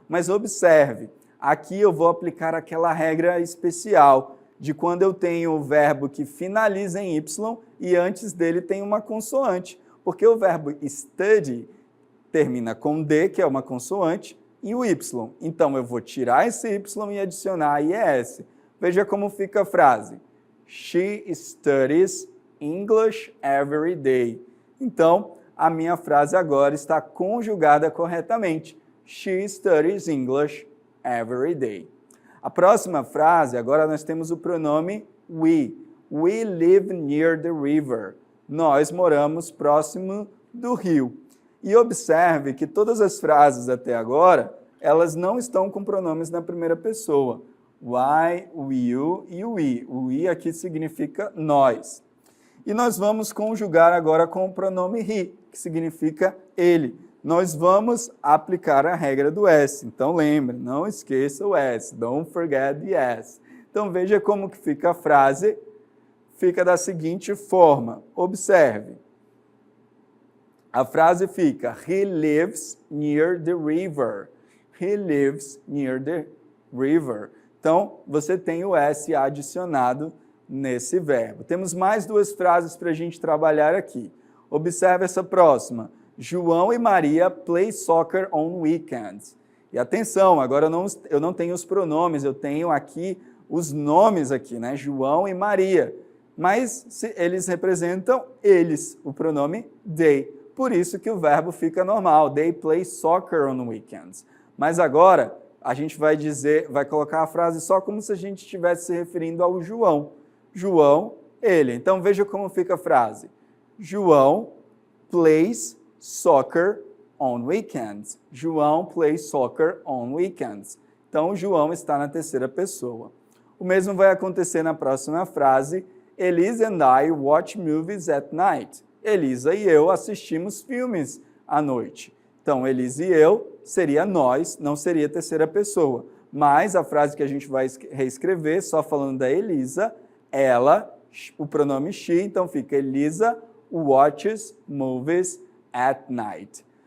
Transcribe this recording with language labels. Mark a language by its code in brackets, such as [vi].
[pt] Mas observe, aqui eu vou aplicar aquela regra especial de quando eu tenho o verbo que finaliza em Y e antes dele tem uma consoante. Porque o verbo study termina com D, que é uma consoante, e o Y. Então, eu vou tirar esse Y e adicionar IES. Veja como fica a frase. [en] She studies English every day. [pt] Então, a minha frase agora está conjugada corretamente. [en] She studies English every day. [pt] A próxima frase, agora nós temos o pronome we. [en] We live near the river. [pt] Nós moramos próximo do rio. E observe que todas as frases até agora, elas não estão com pronomes na primeira pessoa. I, you e we. O we aqui significa nós. E nós vamos conjugar agora com o pronome he, que significa ele. Nós vamos aplicar a regra do S. Então, lembre, não esqueça o S. [en] Don't forget the S. [pt] Então, veja como que fica a frase. Fica da seguinte forma. Observe. A frase fica, [en] he lives near the river. He lives near the river. [pt] Então, você tem o S adicionado nesse verbo. Temos mais 2 frases para a gente trabalhar aqui. Observe essa próxima. [en] João e Maria play soccer on weekends. [pt] E atenção, agora eu não tenho os pronomes, eu tenho aqui os nomes aqui, né? João e Maria. Mas eles representam eles, o pronome they. Por isso que o verbo fica normal. [en] They play soccer on weekends. [pt] Mas agora a gente vai colocar a frase só como se a gente estivesse se referindo ao João. João, ele. Então, veja como fica a frase. [en] João plays soccer on weekends. João plays soccer on weekends. [pt] Então, o João está na terceira pessoa. O mesmo vai acontecer na próxima frase. [en] Elisa and I watch movies at night. [pt] Elisa e eu assistimos filmes à noite. Então, Elisa e eu seria nós, não seria terceira pessoa. Mas a frase que a gente vai reescrever, só falando da Elisa, ela, o pronome she, então fica [en] Elisa watches movies at night.